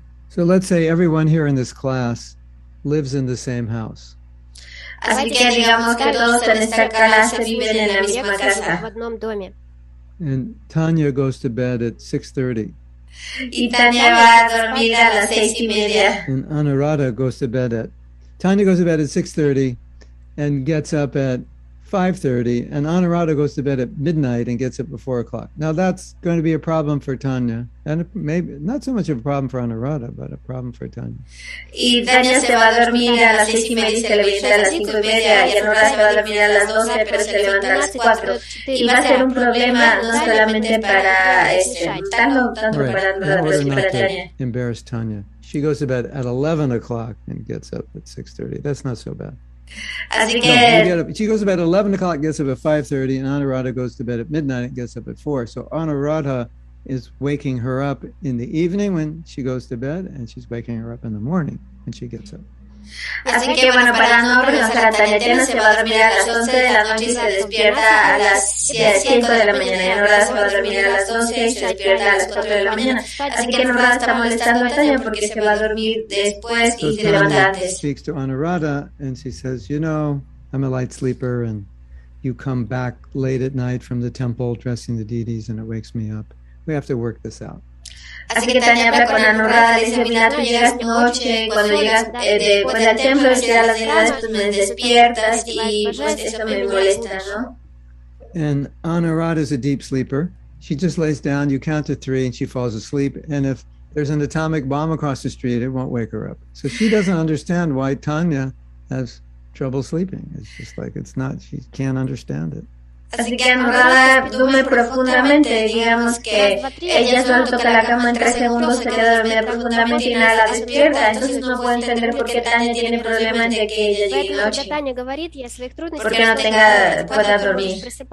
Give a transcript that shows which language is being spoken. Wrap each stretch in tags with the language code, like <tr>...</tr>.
<en>So let's say everyone here in this class lives in the same house.</en> <es>Así que digamos que todos en esta clase viven en la misma casa.</es> <en>And Tanya goes to bed at 6:30.</en> <es>Y Tanya va a dormir a las 6:30.</es> <en>And Anuradha goes to bed at Tanya goes to bed at 6:30 and gets up at 5:30, and Anuradha goes to bed at midnight and gets up at 4 o'clock. Now that's going to be a problem for Tanya, and maybe not so much of a problem for Anuradha, but a problem for Tanya.</en> <es>Y Tanya se va a dormir a las 6:30 y se levanta a las 5:30, y Anuradha se va a dormir a las 12, pero se levanta a las 4. Y va a ser un problema no solamente para tanto para Anuradha, pero sí para Tanya.</es> <en>Embarrass Tanya. She goes to bed at 11 o'clock and gets up at 6:30. That's not so bad.</en> <es>Así que</es> <en>she goes to bed at 11 o'clock, gets up at 5:30, and Anuradha goes to bed at midnight and gets up at 4. So Anuradha is waking her up in the evening when she goes to bed, and she's waking her up in the morning when she gets up.</en> <es>Así que bueno, para no renunciar a Tanya, se va a dormir a las 11 de la noche y se despierta a las 5 de la mañana. Y Anuradha se va a dormir a las 12 y se despierta a las 4 de la mañana. Así que Anuradha está molestando a Tanya porque se va a dormir después y se levanta antes.</es> <en>Speaks to Anuradha and she says, you know, I'm a light sleeper and you come back late at night from the temple dressing the deities and it wakes me up. We have to work this out.</en> <es>Así que Tanya habla con Anuradha, le dice, mira, tú llegas noche, cuando llegas después del templo, a las deidades, pues me despiertas y pues eso me molesta, ¿no?</es> <en>And Anuradha is a deep sleeper. She just lays down, you count to 3 and she falls asleep. And if there's an atomic bomb across the street, it won't wake her up. So she doesn't understand why Tanya has trouble sleeping. It's just like, it's not, she can't understand it.</en> <es>Así que Anuradha duerme profundamente, digamos que ella solo toca la cama en 3 segundos, se queda dormida profundamente y nada la despierta, entonces no puede entender por qué Tanya tiene problemas de que ella llegue noche, porque no pueda dormir.</es>